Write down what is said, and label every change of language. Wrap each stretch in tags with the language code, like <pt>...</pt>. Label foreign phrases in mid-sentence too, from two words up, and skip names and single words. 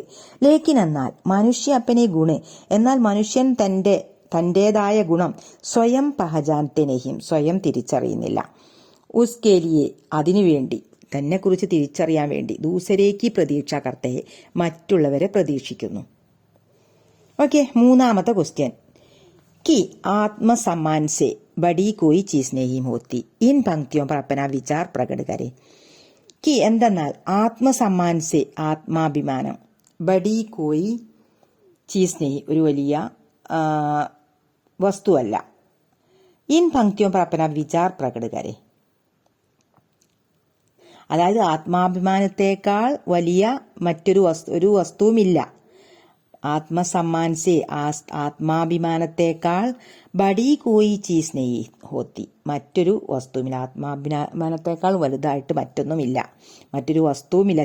<ml>ലേക്കിൻ എന്നാൽ,</ml> <hi>मनुष्य अपने गुण,</hi> <ml>എന്നാൽ മനുഷ്യൻ തൻ്റെതായ ഗുണം</ml> <hi>स्वयं पहचानते नहीं,</hi> <ml>സ്വയം തിരിച്ചറിയുന്നില്ല. ഉസ്കേലിയെ, അതിനുവേണ്ടി, തന്നെക്കുറിച്ച് തിരിച്ചറിയാൻ വേണ്ടി,</ml> <hi>दूसरे की प्रतीक्षा करते,</hi> <ml>മറ്റുള്ളവരെ പ്രതീക്ഷിക്കുന്നു. ഓക്കെ, 3ാമത്തെ ക്വസ്റ്റ്യൻ.</ml> <hi>कि आत्मसम्मान से बड़ी कोई चीज नहीं होती, इन पंक्तियों पर अपना विचार प्रकट करें. कि എന്തെന്നാൽ, आत्मसम्मान से, ആത്മാഭിമാനം, बड़ी कोई चीज नहीं,</hi> <ml>ഒരു വലിയ വസ്തുവല്ല.</ml> <hi>इन पंक्तियों पर अपना विचार प्रकट करें,</hi> <ml>അതായത് ആത്മാഭിമാനത്തെക്കാൾ വലിയ മറ്റൊരു വസ്തുവുമില്ല.</ml> <hi>आत्मसम्मान से, ആത്മാഭിമാനത്തെക്കാൾ, बड़ी कोई चीज नहीं होती,</hi> <ml>മറ്റൊരു വസ്തുവില്ല. ആത്മാഭിമാനത്തെക്കാൾ വലുതായിട്ട് മറ്റൊന്നുമില്ല, മറ്റൊരു വസ്തുവുമില്ല.</ml>